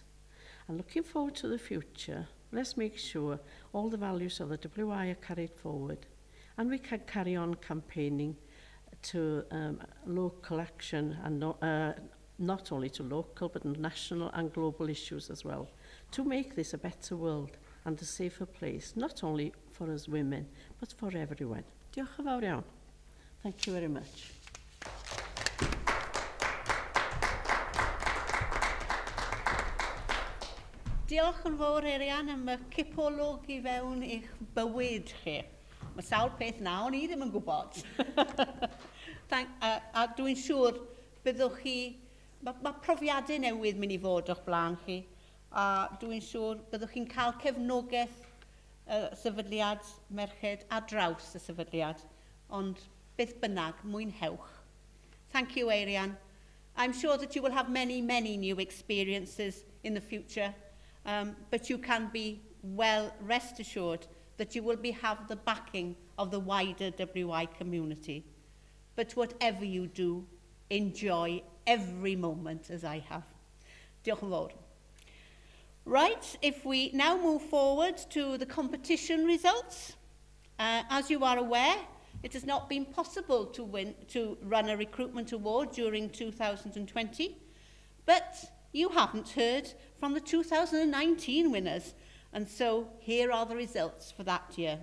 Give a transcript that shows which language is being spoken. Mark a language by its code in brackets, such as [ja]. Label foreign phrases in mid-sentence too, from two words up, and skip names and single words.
[en] And looking forward to the future, let's make sure all the values of the WI are carried forward, and we can carry on campaigning to local action, and not only to local but national and global issues as well, to make this a better world and a safer place, not only for us women but for everyone. [cy] Diolch yn fawr iawn. [en] Thank you very much. [cy] Diolch yn fawr, Erian, am y cipolwg I fewn i'ch bywyd chi. Mae sawl peth na o'n I ddim yn gwybod. A dwi'n siŵr byddwch chi, mae profiadau newydd mynd I fod o'ch blaen chi, a dwi'n siŵr byddwch chi'n cael cefnogaeth sefydliad merched a draws y sefydliad, ond beth bynnag, mwynhewch. [en] Thank you, Arian. I'm sure that you will have many, many new experiences in the future, but you can be well rest assured that you will have the backing of the wider WI community. But whatever you do, enjoy every moment as I have. [cy] Diolch yn fawr. [en] Right, if we now move forward to the competition results. As you are aware, it has not been possible to run a recruitment award during 2020, but you haven't heard from the 2019 winners, and so here are the results for that year.